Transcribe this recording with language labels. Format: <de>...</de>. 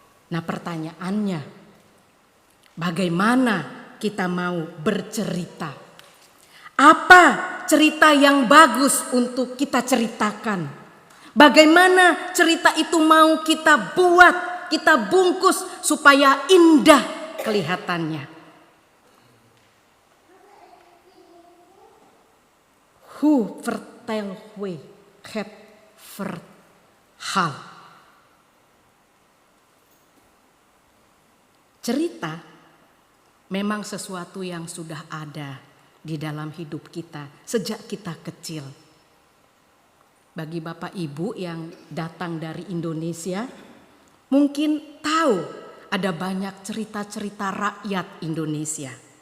<id>Nah, pertanyaannya, bagaimana kita mau bercerita? Apa cerita yang bagus untuk kita ceritakan? Bagaimana cerita itu mau kita buat, kita bungkus supaya indah kelihatannya?</id> <nl>Hoe vertel we het verhaal?</nl> <id>Cerita memang sesuatu yang sudah ada di dalam hidup kita sejak kita kecil. Bagi Bapak Ibu yang datang dari Indonesia, mungkin tahu ada banyak cerita-cerita rakyat Indonesia.</id>